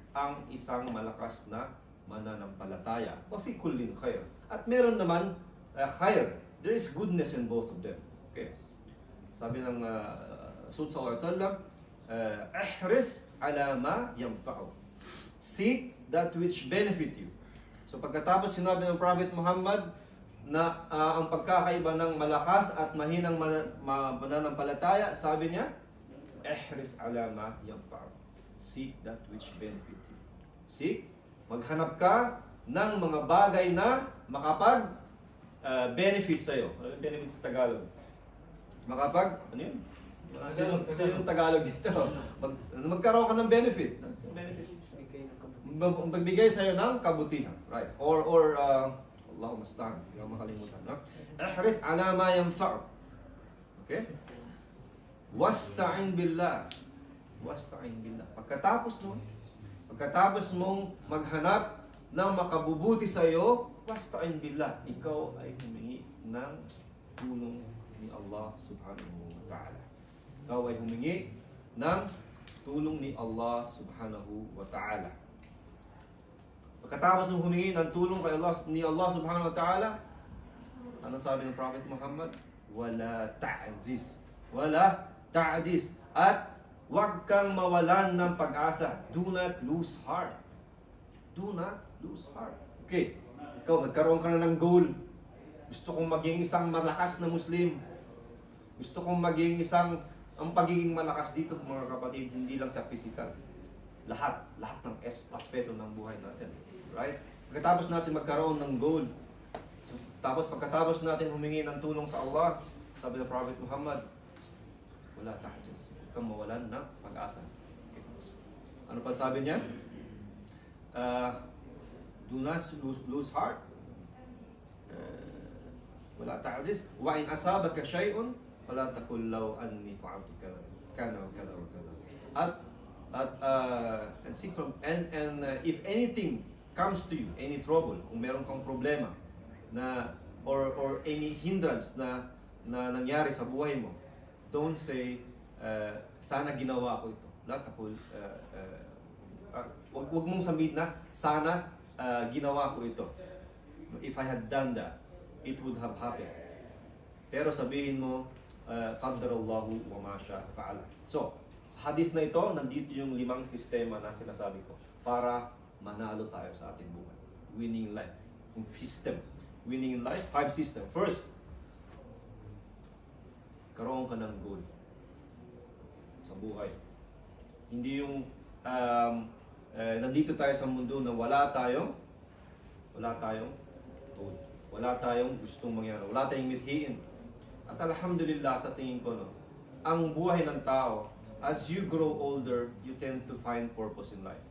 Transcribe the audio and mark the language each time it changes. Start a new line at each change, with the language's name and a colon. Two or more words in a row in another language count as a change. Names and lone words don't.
Filipino: ang isang malakas na mananampalataya.
Arabic: وفي كل خير.
Filipino: At meron naman khair.
English: There is goodness in both of them. Okay.
Filipino: Sabi ng Rasul
Arabic: صلى الله عليه وسلم, احرص على ما ينفع.
English: Seek that which benefit you.
Filipino: So pagkatapos sinabi ng Prophet Muhammad na ang pagkakaiba ng malakas at mahinang mananampalataya, sabi niya,
Arabic: احرص على ما ينفع.
English: Seek that which benefit you. Seek,
Filipino: maghanap ka ng mga bagay na makapag benefit sa'yo. Ano yung benefit sa Tagalog? Makapag, ano yun? Sino yung Tagalog dito? Magkaroon ka ng benefit. Magbigay sa'yo ng kabutihan. Right? Or
Arabic: اللهم استعن.
Filipino: Hindi ako makalimutan. No?
Arabic: احرص على ما ينفع.
English: Okay?
Arabic: واستعن بالله واستعن بالله.
Filipino: Pagkatapos mong maghanap ng makabubuti sa'yo,
Arabic: واستعن بالله.
Filipino: Ikaw ay humingi ng tulong ni Allah
Arabic: سبحانه وتعالى.
Filipino: Ikaw ay humingi ng tulong ni Allah
Arabic: سبحانه وتعالى.
Filipino: Pagkatapos ng humingi ng tulong ni Allah
Arabic: سبحانه وتعالى,
Filipino: ano sabi ng Prophet Muhammad?
Arabic: ولا تعجز ولا تعجز.
Filipino: At huwag kang mawalan ng pag-asa.
English: Do not lose heart. Do not lose heart. Okay.
Filipino: Ikaw, nagkaroon ka na ng goal. Gusto kong maging isang malakas na Muslim. Gusto kong maging ang pagiging malakas dito, mga kapatid, hindi lang sa physical. Lahat ng aspeto ng buhay natin.
English: Right?
Filipino: Pagkatapos natin magkaroon ng goal, pagkatapos natin humingi ng tulong sa Allah, sabi ng Prophet Muhammad,
Arabic: ولا تعجز.
Filipino: Huwag kang mawalan ng pag-asa. Okay. Ano pa sabi niya?
English: Do not lose heart.
Arabic: ولا تعجز. وإن أصابك شيء فلا تقل لو أني فعلت كان كذا وكذا.
English: And seek from if anything comes to you, any trouble,
Filipino: kung meron kang problema na
English: or any hindrance
Filipino: na nangyari sa buhay mo,
English: don't say
Filipino: sana ginawa ko ito.
Arabic: لا تقل
Filipino: wag mong sabihin na sana ginawa ko ito.
English: If I had done that, it would have happened.
Filipino: Pero sabihin mo,
Arabic: قدر الله وما شاء فعل.
Filipino: So, sa hadith na ito, nandito yung 5 sistema na sinasabi ko para manalo tayo sa ating buhay.
English: Winning life. Yung system. Winning in life, 5 system. First,
Filipino: karoon ka ng goal sa buhay. Hindi yung nandito tayo sa mundo na wala tayong goal. Wala tayong gustong mangyari. Wala tayong mithiin. At alhamdulillah sa tingin ko, no, ang buhay ng tao,
English: as you grow older, you tend to find purpose in life.